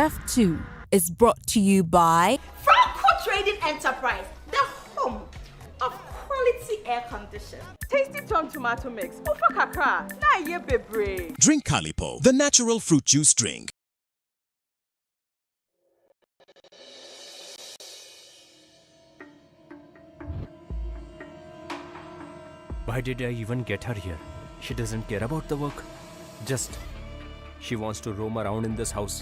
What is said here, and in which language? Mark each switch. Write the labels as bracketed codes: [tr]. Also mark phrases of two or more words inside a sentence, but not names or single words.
[en] 2 is brought to you by Franco Trading Enterprise, the home of quality air conditioning. [ak] Tasty Tom Tomato Mix. Ofa kakra. Na ye bebre. [en] Drink Calipo, the natural fruit juice drink. Why did I even get her here? She doesn't care about the work. She wants to roam around in this house.